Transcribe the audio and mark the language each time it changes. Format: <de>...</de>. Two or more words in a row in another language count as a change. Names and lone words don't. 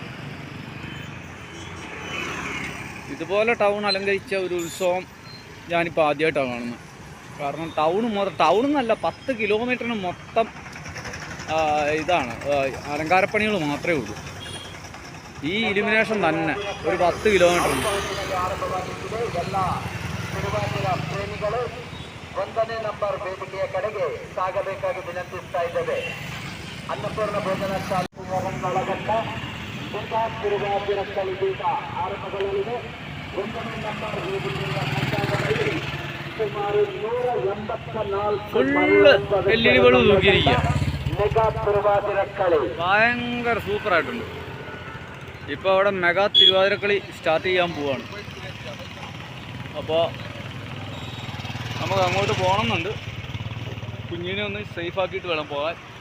<ml>ഇതുപോലെ ടൗൺ അലങ്കരിച്ച ഒരു ഉത്സവം ഞാനിപ്പോൾ ആദ്യമായിട്ടാണ് കാണുന്നത് കാരണം ടൗണെന്നല്ല 10 കിലോമീറ്ററിന് മൊത്തം ഇതാണ് അലങ്കാരപ്പണികൾ മാത്രമേ ഉള്ളൂ ഈ ഇലുമിനേഷൻ തന്നെ ഒരു 10 കിലോമീറ്ററുണ്ട്</ml> <kn>ಅನ್ನಪೂರ್ಣ ಭೋಜನಶಾಲೆ ಒಳಗೊಂಡ ತಿರುಗಾತಿರಕ್ಕಲಿದ್ದೀಗ ಆರಂಭಗೊಳ್ಳಲಿದೆ 1ನೇ ನಂಬರ್ ವೇದಿಕೆಯ ಮುಂಭಾಗದಲ್ಲಿ ಸುಮಾರು</kn> <ml>184 മെഗാ തിരുവാതിരക്കളി ഭയങ്കര സൂപ്പറായിട്ടുണ്ട് ഇപ്പോൾ അവിടെ മെഗാ തിരുവാതിരക്കളി സ്റ്റാർട്ട് ചെയ്യാൻ പോവാണ്. അപ്പോൾ നമുക്ക് അങ്ങോട്ട് പോകണമെന്നുണ്ട്. കുഞ്ഞിനെ ഒന്ന് സേഫ് ആക്കിയിട്ട് വേണം പോകാൻ.</ml>